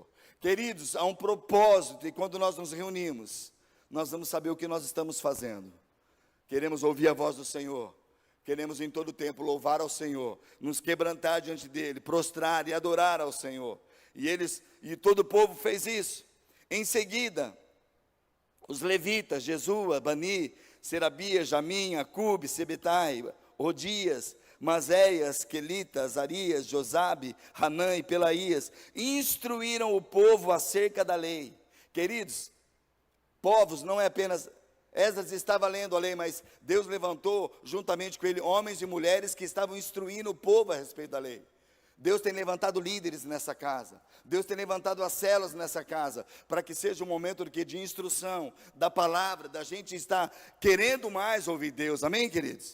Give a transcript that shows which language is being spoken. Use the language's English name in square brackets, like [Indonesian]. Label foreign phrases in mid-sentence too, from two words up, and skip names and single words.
[Portuguese] Queridos, há um propósito, e quando nós nos reunimos, nós vamos saber o que nós estamos fazendo. Queremos ouvir a voz do Senhor, queremos em todo tempo louvar ao Senhor, nos quebrantar diante dEle, prostrar e adorar ao Senhor. E todo o povo fez isso. Em seguida, os levitas, Jesua, Bani, Serabias, Jamim, Acube, Sebetai, Odias, Mazéias, Quelita, Azarias, Josabe, Hanã e Pelaías, instruíram o povo acerca da lei. Queridos, povos não é apenas, Esdras estava lendo a lei, mas Deus levantou juntamente com ele homens e mulheres que estavam instruindo o povo a respeito da lei. Deus tem levantado líderes nessa casa, Deus tem levantado as células nessa casa, para que seja um momento de instrução, da palavra, da gente estar querendo mais ouvir Deus, amém, queridos?